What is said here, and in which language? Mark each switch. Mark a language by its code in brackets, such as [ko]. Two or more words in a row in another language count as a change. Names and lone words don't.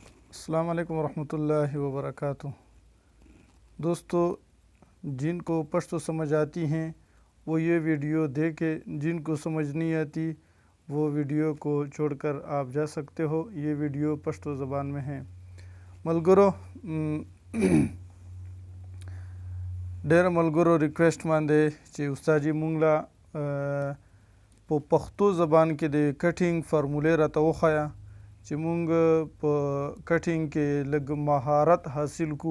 [ar] السلام عليكم رحمة الله و بركاته. [hi] दोस्तों, जिनको पश्तो समझ आती हैं वो ये वीडियो देखे, जिनको समझ नहीं आती वो वीडियो को छोड़कर आप जा सकते हो। ये वीडियो पश्तो ज़बान में है। [ps] मलगुरो ډېر ملګرو ریکویسټ باندې چې استاد مونږ لا په پښتو زبان کې د [en] cutting formula [ps] راته وښایه چې مونږ په کټینګ کې لږ مهارت حاصل کو.